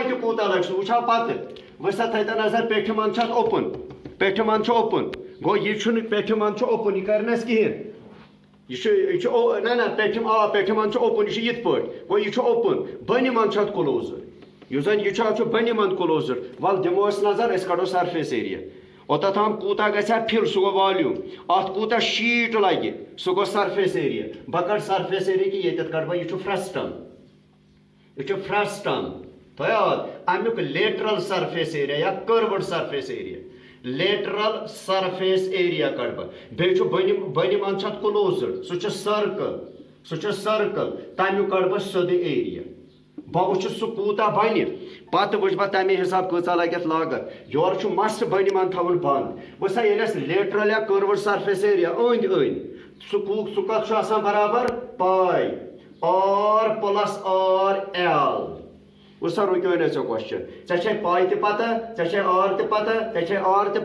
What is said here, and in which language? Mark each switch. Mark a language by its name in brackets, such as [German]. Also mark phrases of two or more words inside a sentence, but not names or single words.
[Kashmiri] تہِ کوٗتاہ لگہِ سُہ وٕچھو پتہٕ وٕچھ سا تھٲیتو نظر پیٹھِ منٛز چھُ اتھ اوپُن پیٹھِ منٛز چھُ اوپُن گوٚو یہِ چھُنہٕ پیٹھِ منٛز چھُ اوپُن یہِ کرِ نہٕ اَسہِ کِہینۍ یہِ چھُ نہ پیٹھِ منٛز چھُ اوپُن یہِ چھُ یِتھ پٲٹھۍ گوٚو یہِ چھُ اوپُن بٔنہِ منٛز چھُ اتھ کلوزٕڈ یُس زن یہِ چھُ اتھ چھُ بٔنہِ منٛز کلوزٕڈ ول دِمو أسۍ نظر أسۍ کڑو [English] surface area [Kashmiri] اوٚتتھ تام کوٗتاہ گژھِ ہا فِل سُہ گوٚو والیوٗم اتھ کوٗتاہ شیٖٹ لگہِ سُہ گوٚو [English] surface area [Kashmiri] بہٕ کڑٕ [English] surface area [Kashmiri] کہِ ییٚتٮ۪تھ کڑٕ بہٕ یہِ چھُ فرسٹم تھٲیو یاد امیُک [English] lateral surface area [Kashmiri] یا [English] curved surface area lateral surface area [Kashmiri] کڑٕ بہٕ بیٚیہِ چھُ بٔنہِ منٛز چھُ اتھ کلوزٕڈ سُہ چھُ سٔرکٕل تمیُک کڑٕ بہٕ سیوٚدُے ایریا بہٕ وٕچھٕ سُہ کوٗتاہ بنہِ پتہٕ وٕچھٕ بہٕ تمے حساب کۭژاہ لگہِ اتھ لاگت یورٕ چھُ مس بٔنہِ منٛز تھاوُن بنٛد وٕچھ سا ییٚلہِ اَسہِ [English] lateral or curved surface area [Kashmiri] أنٛدۍ أنٛدۍ سُہ کتھ چھُ آسان برابر [English] pi R plus RL [Kashmiri] وٕچھ سا رُکیو نہٕ ژےٚ کوسچن ژےٚ چھے پاے تہِ پتہ ژےٚ چھے R تہِ پتہ ژےٚ چھے R تہِ